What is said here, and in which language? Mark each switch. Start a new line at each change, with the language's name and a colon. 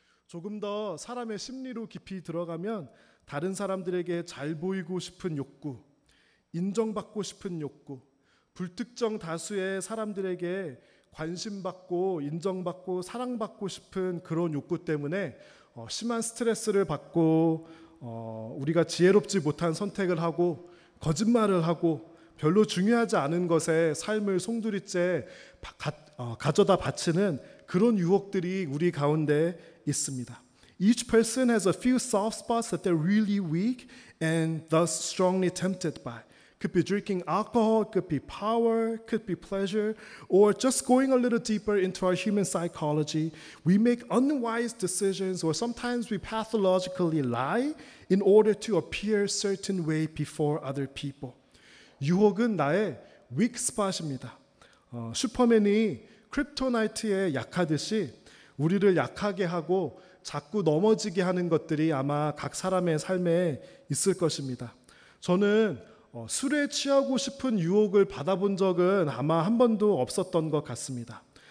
Korean: 조금 더 사람의 심리로 깊이 들어가면 다른 사람들에게 잘 보이고 싶은 욕구, 인정받고 싶은 욕구, 불특정 다수의 사람들에게 관심받고 인정받고 사랑받고 싶은 그런 욕구 때문에 심한 스트레스를 받고 우리가 지혜롭지 못한 선택을 하고 거짓말을 하고 별로 중요하지 않은 것에 삶을 송두리째 가져다 바치는 그런 유혹들이 우리 가운데 있습니다.
English: Each person has a few soft spots that they're really weak and thus strongly tempted by. Could be drinking alcohol, could be power, could be pleasure, or just going a little deeper into our human psychology. We make unwise decisions, or sometimes we pathologically lie in order to appear a certain way before other people.
Korean: 유혹은 나의 weak spot입니다. 슈퍼맨이 크립토나이트에 약하듯이 우리를 약하게 하고 자꾸 넘어지게 하는 것들이 아마 각 사람의 삶에 있을 것입니다. 저는 술에 취하고 싶은 유혹을 받아본 적은 아마 한 번도 없었던 것 같습니다.